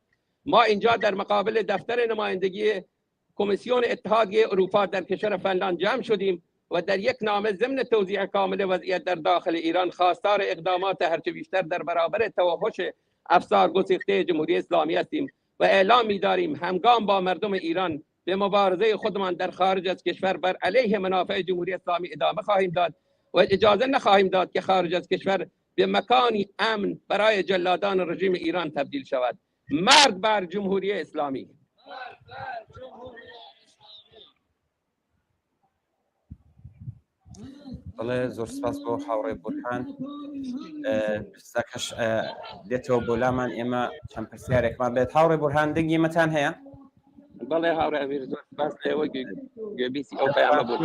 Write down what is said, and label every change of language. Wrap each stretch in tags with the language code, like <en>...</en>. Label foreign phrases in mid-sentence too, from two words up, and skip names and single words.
<fa>ما اینجا در مقابل دفتر نمایندگی کمیسیون اتحادیه اروپا در کشور فنلاند جمع شدیم و در یک نامه ضمن توضیح کامل وضعیت در داخل ایران خواستار اقدامات هرچه بیشتر در برابر توحش افسار گسیخته جمهوری اسلامی هستیم و اعلام می‌داریم همگام با مردم ایران به مبارزه خودمان در خارج از کشور بر علیه منافع جمهوری اسلامی ادامه خواهیم داد و اجازه نخواهیم داد که خارج از کشور به مکانی امن برای جلادان رژیم ایران تبدیل شود. مرگ بر جمهوری اسلامی.</fa> <ckb>بەڵێ زۆر سپاس بۆ هاوڕێ بورهان پرسەکەش دێتەوە بۆ لامان ئێمە چەند پرسیارێکمان بێت. هاوڕێ بورهان دەنگیمەتان هەیە؟ بەڵێ هاوڕێ ئەمیر زۆر سپاس لێوە گوێبیستی ئەو پەیامە بوو.</ckb>